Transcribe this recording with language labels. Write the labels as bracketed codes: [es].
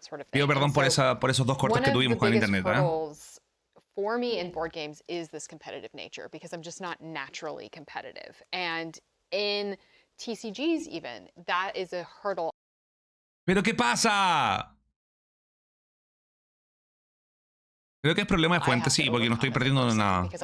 [es] Pido perdón por esos 2 cortes que tuvimos con el internet, ¿ah? [en] For me in board games is this competitive nature because I'm just not naturally competitive. And in TCGs even, that is a hurdle. [es] ¿Pero qué pasa? Creo que es problema de fuente, sí, porque no estoy perdiendo nada.